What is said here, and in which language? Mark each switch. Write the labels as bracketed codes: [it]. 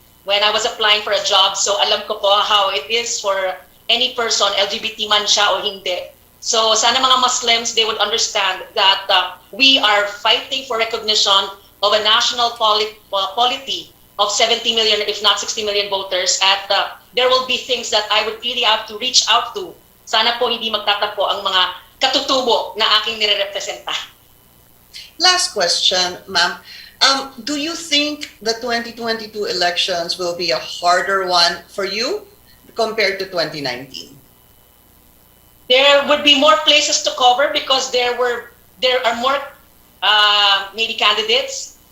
[en] When I was applying for a job, so [tl] alam ko po [en] how it is for any person, LGBT [tl] man siya o hindi. [en] So [tl] sana mga [en] Muslims, they would understand that we are fighting for recognition of a national polity of 70 million, if not 60 million voters. At there will be things that I would really have to reach out to. [tl] Sana po hindi magtatampo ang mga katutubo na aking nire-representa. [en] Last question, ma'am. Do you think the 2022 elections will be a harder one for you compared to 2019? there would be more places to cover because there are more maybe candidates.